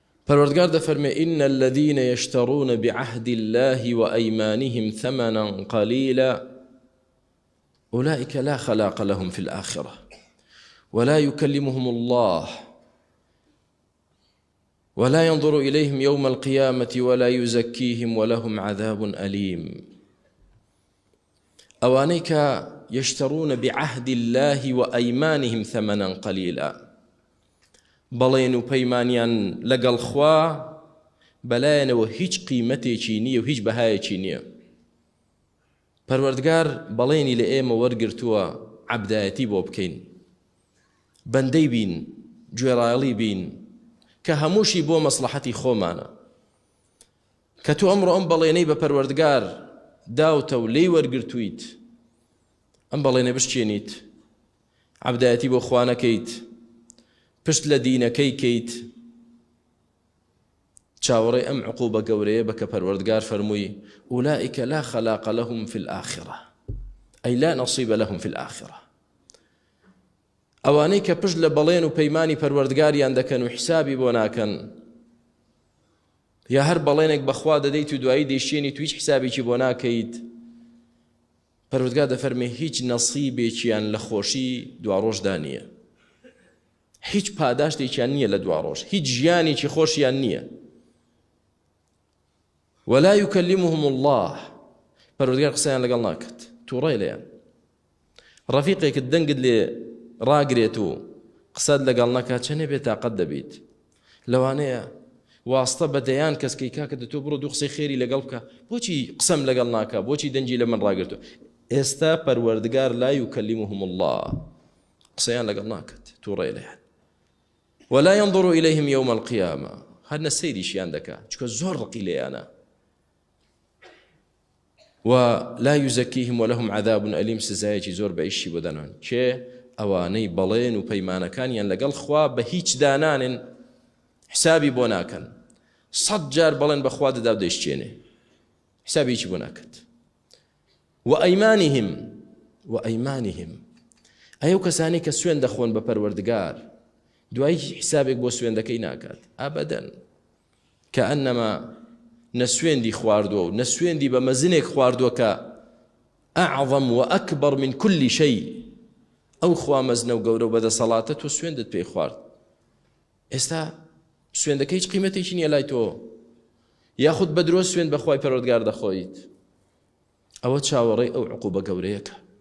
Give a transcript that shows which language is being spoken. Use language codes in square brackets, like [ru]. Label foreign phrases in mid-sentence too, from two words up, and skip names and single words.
[ckb] پروردگار دفرمي [ar] إن الذين يشترون بعهد الله وأيمانهم ثمنا قليلا أولئك لا خلاق لهم في الآخرة ولا يكلمهم الله ولا ينظر إليهم يوم القيامة ولا يزكيهم ولهم عذاب أليم. أوانيك يشترون بعهد الله وأيمانهم ثمنا قليلا [ckb] بەڵێن و پەیمانیان لەگەڵ خوا بەلایەنەوە هیچ قیمەتێکی نییە و هیچ بەهایەکی نییە. پەروەردگار بەڵێنی لە ئێمە وەرگرتووە عەبدایەتی بۆ بکەین، بەندەی بین، گوێڕایەڵی بین کە هەمووشی بۆ مەسلحەتی خۆمانە. کە تۆ ئەمڕۆ ئەم بەڵێنەی بە پەروەردگار داوتە و لێی وەرگرتوویت، ئەم بەڵێنە بشکێنیت، عەبدایەتی بۆ خوا نەکەیت، پشت لە دینەکەی کەیت، چاوەڕێی ئەم عقوبە گەورەیە بە کە پەروەردگار فەرمووی [ar] أولئك لا خلاق لهم في الآخرة أي لا نصيب لهم في الآخرة. [ckb] ئەوانەی کە پشت لە بەڵێن و پەیمانی پەروەردگاریان دەکەن و حسابی بۆ ناکەن، یا هەر بەڵێنێک بەخوا دەدەیت و دوایی دەیشتێنیت و هیچ حسابێکی بۆ ناکەیت، پەروەردگار دەفەرمێ هیچ نەسیبێکیان لە خۆشی دواڕۆژدا نییە، هیچ پاداشتێکیان نییە لە دواڕۆژ، هیچ ژیانێکی خۆشیان نییە. [ar] ولا يكلمهم الله، [ckb] پەروەردگار قسەیان لەگەڵ ناکات، تووڕەی لێیان. ڕەفیقێکت دەنگت لێ ڕاگرێت و قسەت لەگەڵ نەکات، چەنێ بێتاقەت دەبیت. لەوانەیە واستە بەدەیان کەسکەی کاکە تۆ بڕۆ دوو قسەی خێری لەگەڵ بکە، بۆچی قسەم لەگەڵ ناکە، بۆچی دەنجی لە من ڕاگرتو؟ ئێستا پەروەردگار [ar] لا يكلمهم الله، [ckb] قسەیان لەگەڵ ناکات، تووڕەی لێیان. [ar] ولا ينظر إليهم يوم القيامة، [ckb] هەر نەسەیریشیان دەکات چکە زۆر ڕقی لێیانە. [ar] ولا يزكيهم ولهم عذاب أليم، [ckb] سزایەکی زۆر بەئیشی بۆ دەنان. کێ؟ ئەوانەی بەڵێن و پەیمانەکانیان لەگەڵ خوا بە هیچ دانانن، حسابی بۆ ناکەن، 100 جار بەڵێن بەخوا دەدا دەیشتێنێ، حسابێکی بۆ ناکات. وأيمانهم ئەو کەسانی کە سوێن دەخۆن بە پەروەردگار، دوایی حسابێک بۆ سوێندەکەی ناکات ئابەدەن، کە ئەنەما نەسوێندی خواردووە و نەسوێندی بە مەزنێک خواردووە کە ئەعظەم [ar] وأكبر من كل شيء، [ckb] ئەو خوا مەزنە و گەورە و بەدەسەڵاتە تۆ سوێندت پێی خوارد، ئێستا سوێندەکە هیچ قیمەتێکی نییە لای تۆ، یاخود بە درۆ سوێند بەخوای پەروەردگار دەخۆیت، ئەوە چاوەڕێی ئەو عقوبە گەورەیەکە.